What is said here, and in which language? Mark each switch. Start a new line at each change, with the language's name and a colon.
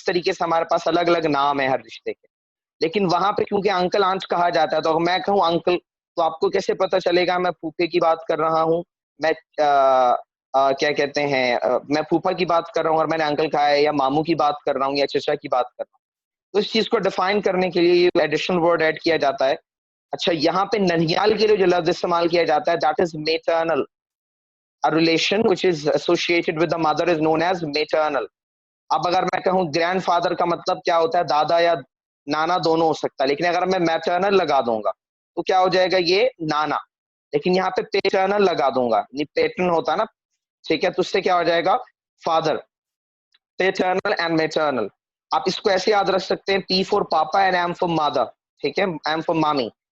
Urdu: اس طریقے سے ہمارے پاس الگ الگ نام ہے ہر رشتے کے. لیکن وہاں پہ کیونکہ انکل آنٹ کہا جاتا ہے, تو اگر میں کہوں انکل, تو آپ کو کیسے پتہ چلے گا میں پھوپھے کی بات کر رہا ہوں, میں کیا کہتے ہیں, میں پھوپھا کی بات کر رہا ہوں اور میں نے انکل کہا ہے, یا ماموں کی بات کر رہا ہوں یا چچا کی بات کر رہا ہوں. تو اس چیز کو ڈیفائن کرنے کے لیے یہ ایڈیشنل ورڈ ایڈ کیا جاتا ہے. اچھا, یہاں پہ ننیال کے لیے جو لفظ استعمال کیا جاتا ہے,
English: That is maternal. A relation which is associated with the mother is known as maternal.
Urdu: اب اگر میں کہوں گرینڈ فادر کا مطلب کیا ہوتا ہے, دادا یا نانا دونوں ہو سکتا ہے, لیکن اگر میں میٹرنل لگا دوں گا تو کیا ہو جائے گا, یہ نانا. لیکن یہاں پہ پیٹرنل لگا دوں گا, یہ پیٹرن ہوتا نا, ٹھیک ہے, تو اس سے کیا ہو جائے گا, فادر.
English: paternal and maternal,
Urdu: آپ اس کو ایسے یاد رکھ سکتے ہیں,
English: P for papa and M for mother,
Urdu: ٹھیک ہے,
English: M for mummy.